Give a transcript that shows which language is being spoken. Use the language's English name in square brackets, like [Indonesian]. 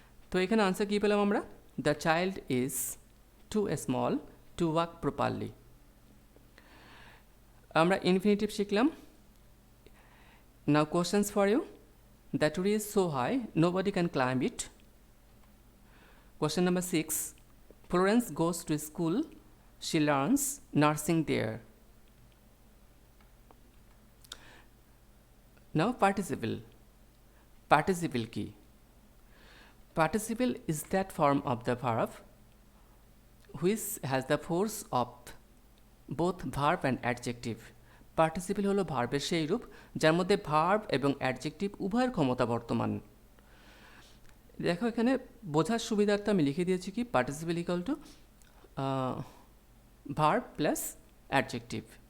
[Bangla] তো এখানে আনসার কী পেলাম আমরা? [English] The child is too small to walk properly. [Bangla] আমরা ইনফিনিটিভ শিখলাম। [English] Now questions for you. The tree is so high nobody can climb it. Question number 6. Florence goes to school. She learns nursing there. Now participle. Participle key. Participle is that form of the verb which has the force of both verb and adjective. [Bangla] Participle হলো ভার্বের সেই রূপ যার মধ্যে verb এবং adjective উভয়ের ক্ষমতা বর্তমান। দেখো এখানে বোঝার সুবিধার্থে আমি লিখে দিয়েছি কি participle equal to verb plus adjective.